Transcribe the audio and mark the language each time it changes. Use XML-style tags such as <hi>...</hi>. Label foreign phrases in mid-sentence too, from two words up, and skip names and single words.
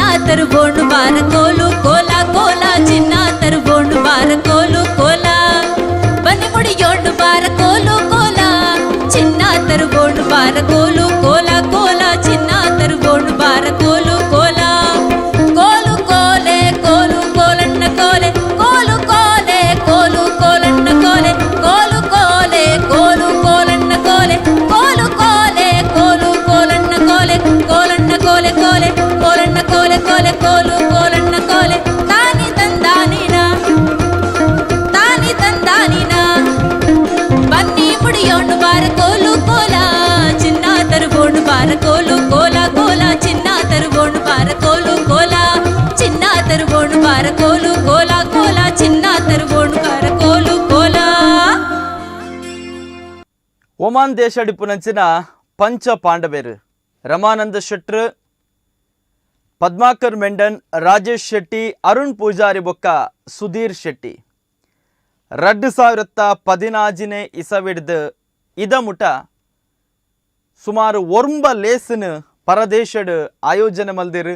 <kn>ತರುವೋಣು ಬಾರ ಕೋಲು ಕೋಲ ಕೋಲ ಚಿನ್ನ ತರುವೋಣು ಬಾರ ಕೋಲು ಕೋಲ ಬನ್ನಿ ಮುಡಿಯೋಣು ಬಾರ ಕೋಲು ಕೋಲ ಚಿನ್ನ ತರುವೋಣು ಬಾರ ಕೋಲು ಕೋಲ ಕೋಲ ಚಿನ್ನ ತರುವೋಣು ಬಾರ ಕೋಲು ಕೋಲ ಕೋಲು ಕೋಲೆ ಕೋಲು ಕೋಲಣ್ಣ ಕೋಲೆ ಕೋಲು ಕೋಲೆ ಕೋಲು ಕೋಲಣ್ಣ ಕೋಲೆ ಕೋಲು ಕೋಲೆ ಕೋಲು ಕೋಲಣ್ಣ ಕೋಲೆ ಕೋಲು ಕೋಲೆ ಕೋಲು ಕೋಲಣ್ಣ ಕೋಲೆ ಕೋಲಣ್ಣ ಕೋಲೆ ಕೋಲೆ ಕೋಲಣ್ಣ ಕೋಲೆ ಕೋಲೆ ಕೋಲು ಕೋಲಣ್ಣ ಕೋಲೆ ತಾನಿ ತಂದಾನಿನ ಬನ್ನಿ ಮುಡಿಯೋಣು ಬಾರ ಕೋಲು ಕೋಲ ಚಿನ್ನ ತರುವೋಣು ಬಾರ ಕೋಲು ಕೋಲ ಕೋಲ ಚಿನ್ನ ತರುವೋಣು ಬಾರ ಕೋಲು ಕೋಲ ಚಿನ್ನ ತರುವೋಣು ಬಾರ ಕೋಲು ಕೋಲ ಕೋಲ ಚಿನ್ನ ತರುವೋಣು ಬಾರ ಕೋಲು ಕೋಲ.</kn> <tcy>ಒಮಾನ್ ದೇಶ ಡಿಪ್ಪುನಂಚಿನ ಪಂಚ ಪಾಂಡವೇರು ರಮಾನಂದ ಶೆಟ್ರ್, ಪದ್ಮಾಕರ್ ಮೆಂಡನ್, ರಾಜೇಶ್ ಶೆಟ್ಟಿ, ಅರುಣ್ ಪೂಜಾರಿ ಬೊಕ್ಕ ಸುಧೀರ್ ಶೆಟ್ಟಿ 2014 ಇಸವಿಡ್ದು ಇದ ಮುಟ ಸುಮಾರು 9 ಲೇಸನ್ ಪರದೇಶಡ್ ಆಯೋಜನೆ ಮಲ್ದಿರು.</tcy>